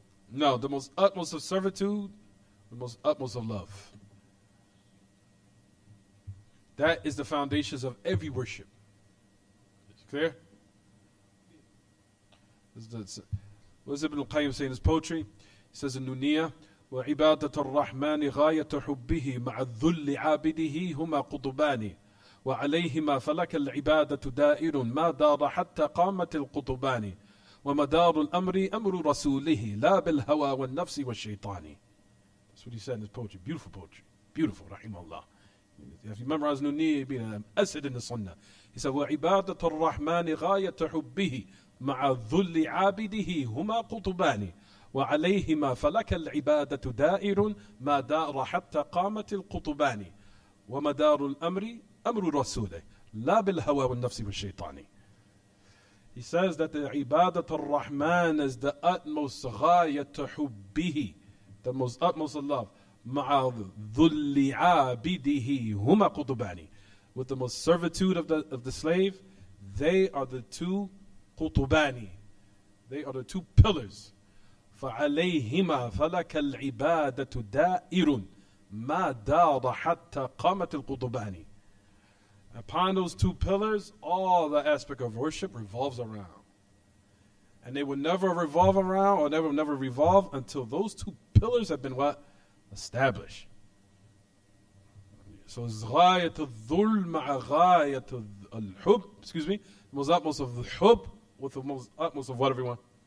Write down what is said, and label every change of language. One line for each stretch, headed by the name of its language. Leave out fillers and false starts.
English: No, the most utmost of servitude, the most utmost of love. That is the foundations of every worship. Clear? What does Ibn al-Qayyim say in his poetry? He says in Nuniyah,
Arabic: وعبادة الرحمن غاية حبه مع الذل عابده هما قطبان وعليهما فلك العبادة دائر ما دار حتى قامت القطبان ومدار الأمر أمر رسوله لا بالهوى والنفس والشيطان.
English: That's what he said in his poetry. Beautiful poetry. Beautiful, rahimahullah. If you memorize Nuniyah, you'll be an asad in the sunnah. He said,
Arabic: وعبادة الرحمن غاية حبه مع الذل عابده هما قطبان وعليهما فلك العبادة دائر ما دار حتى قامت القطبان ومدار الأمر أمر رسوله لا بالهوى والنفس والشيطان.
English: He says that the ibadat al-Rahman is the utmost
Arabic: غاية حبه,
English: the most utmost of love.
Arabic: مع ذل عابده هما قطبان.
English: With the most servitude of the slave, they are the two قطبان. They are the two pillars.
Arabic: فعليهما فلك العبادة دائر ما دار حتى قامت القطبان.
English: Upon those two pillars, all the aspect of worship revolves around. And they will never revolve around, or never revolve until those two pillars have been what? Established. So it's
Arabic: غاية الذل مع غاية الحب,
English: the most utmost of the hub with the most utmost of what, everyone?